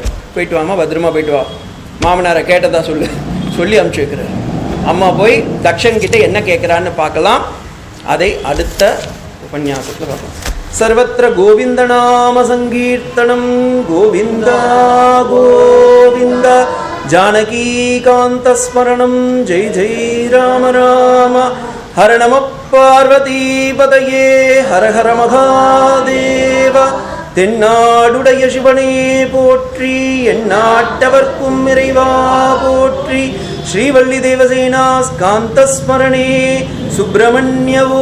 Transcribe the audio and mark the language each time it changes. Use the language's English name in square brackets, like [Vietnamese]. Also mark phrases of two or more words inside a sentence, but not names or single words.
[Tamil] போயிட்டு வாமா, பத்திரமா போயிட்டு வா, மாமனாரை கேட்டதா சொல்லி அனுப்பிச்சு வைக்கிறார். அம்மா போய் தக்ஷன் கிட்ட என்ன கேட்குறான்னு பார்க்கலாம். அதை அடுத்த உபன்யாசத்தில் பார்ப்போம். [Sanskrit] सर्वत्र गोविन्द नाम संकीर्तनम् गोविन्दा गोविन्द जानकीकान्त स्मरणम् जय जय राम राम हर नमः पार्वती पतये हर हर महादेव. [Tamil] தென்னாடுடைய சிவனே போற்றி, எந்நாட்டவர்க்கும் இறைவா போற்றி. [Sanskrit] श्रीवल्ली देवसेना स्कान्द स्मरणे सुब्रह्मण्य ॐ.